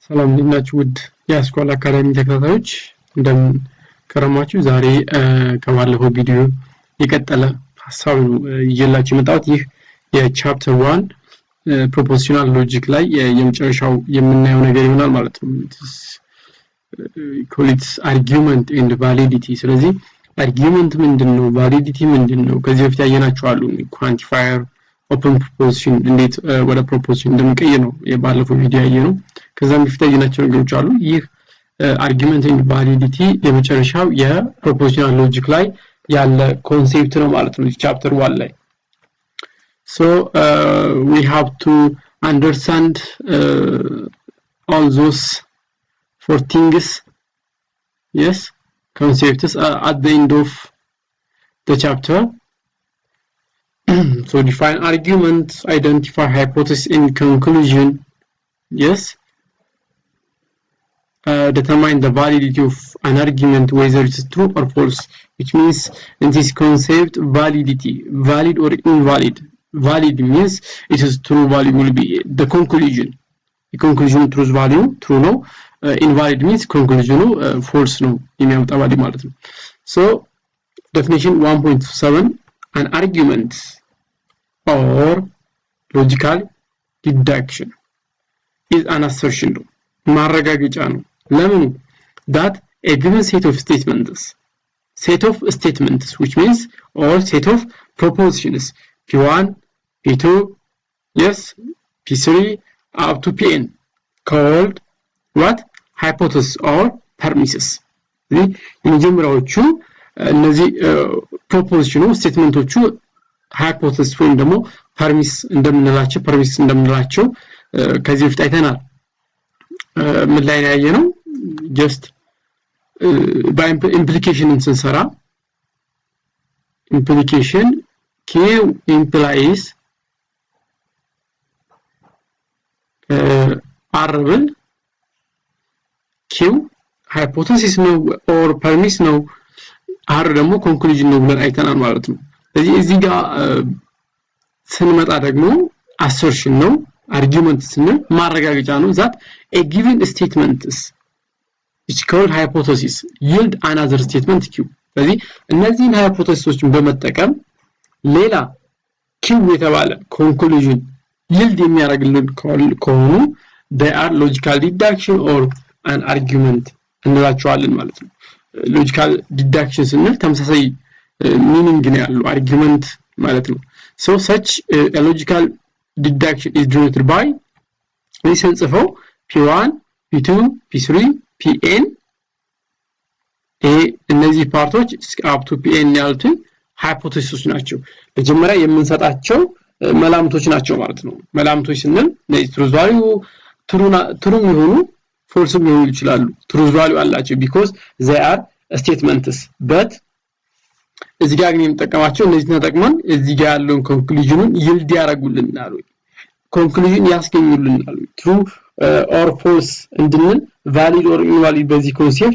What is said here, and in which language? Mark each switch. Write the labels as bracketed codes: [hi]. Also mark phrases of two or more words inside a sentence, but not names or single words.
[am] ሰላም እንዴናችሁ ውድ የአስኳላ አካዳሚ ተከታታዮች እንደምን ከረማችሁ ዛሬ ከባለፈው ቪዲዮ የቀጠለ ሐሳብ ይዤላችሁ መጣሁት ይህ የቻፕተር 1 [en] propositional logic [am] ላይ የመጨረሻው የምናየው ነገር ይሆናል ማለት ነው [en] call it argument and validity [am] ስለዚህ argument ምንድነው validity ምንድነው ከዚህ በፊት ያየናቸው አሉ quantifier [en] open proposition [am] እንዴት ወደ proposition እንደምንቀይር ነው የባለፈው ቪዲዮ ያየነው ከዛም በፊት ያየናቸው ነገሮች አሉ ይህ [en] argument and validity [am] የመጨረሻው [en] propositional logic [am] ላይ ያለ ኮንሴፕት ነው ማለት ነው ቻፕተር 1 ላይ [en] so we have to understand all those four things yes concepts at the end of the chapter so define argument identify hypothesis and conclusion yes determine the validity of an argument whether it's true or false which means in this concept validity valid or invalid valid means it is true value will be the conclusion the conclusion truth value true no invalid means conclusion false no [am] የሚያመጣ value ማለት ነው [en] so definition 1.7 an argument or logical deduction is an assertion ማረጋገጫ [am] ነው ለምን [en] that a given set of statements which means or set of propositions p1 p2 yes p3 up to pn called what hypothesis or premises [am] የመጀመሪያዎቹ እነዚህ ፕሮፖዚሽኑ ስቴትመንቶቹ hypothesis ወይም ደግሞ premise እንደምንላቸው ከዚህ በፊት አይተናል ምን ላይ ያየነው [en] just by implication [am] ስንሰራ [en] implication q implies [am] r q hypothesis ነው or premise ነው r ደግሞ conclusion ነው ብለን አይተናል ማለት ነው ስለዚህ እዚህ ጋር ስንመጣ ደግሞ [en] assertion ነው argument [am] ስንል ማረጋገጫ ነው [en] that a given statement is called hypothesis yield another [am] statement q ስለዚህ እነዚህን ሃይፖቴሲሶችን በመጠቀም ሌላ q የተባለ conclusion yield የሚያደርግልን ከሆኑ [en] they are logical deduction or an argument [am] እንላቸዋለን ማለት ነው [en] logical deduction [am] ስንል ተመሳሳይ meaning ነው ያለው argument ማለት ነው [en] so such a logical deduction is denoted by listen [am] ጽፈው p1 p2 p3 pn እነዚህ ፓርቶች up to pn ያሉት ሃይፖቴሲሶች ናቸው መጀመሪያ የምንሰጣቸው መላምቶች ናቸው ማለት ነው መላምቶች ስንል [en] truth value true [am] ይሆኑ false ሊሆኑ ይችላሉ [en] truth value [am] አላቸው [en] because they are statements but [am] እዚህ ጋር ግን የምንጠቀማቸው እነዚህ ተጠቅመን እዚህ ጋር ያለውን ኮንክሉዥኑን ይልድ ያደርጉልናል ኮንክሉዥን ያስገኙልናል [en] true or false [am] እንድንል [en] valid or invalid [am] በዚህ ኮንሴፕት